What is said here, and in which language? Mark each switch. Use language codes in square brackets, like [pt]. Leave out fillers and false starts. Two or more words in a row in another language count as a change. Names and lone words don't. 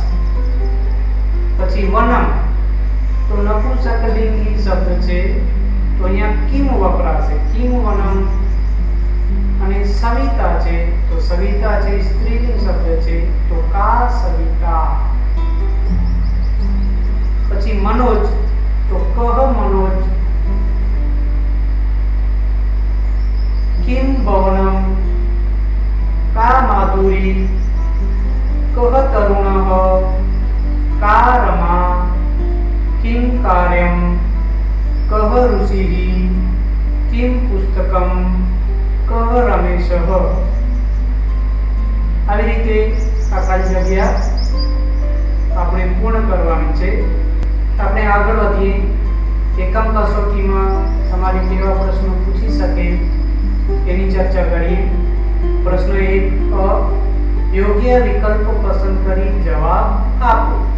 [gu] પછી વનમ તો નપુંસકલિંગી શબ્દ છે તો અહીંયા કિમ વપરાશે [sa] કિમ વનમ. [gu] અને સવિતા છે તો સવિતા છે સ્ત્રીલિંગ શબ્દ છે તો [sa] કા સવિતા. [gu] પછી મનોજ તો [sa] કહ મનોજ. किम भवनम का माधुरी कह तरुणः का रमा किम कार्यम कह ऋषिः किम पुस्तकम कह रमेशः. [gu] આવી રીતે આ ખાલી જગ્યા આપણે પૂર્ણ કરવાની છે. આપણે આગળ વધીએ. એકમ કસોટીમાં તમારી કેવા પ્રશ્નો પૂછી શકે એની ચર્ચા કરીએ. પ્રશ્ન 1 યોગ્ય વિકલ્પ પસંદ કરી જવાબ આપો.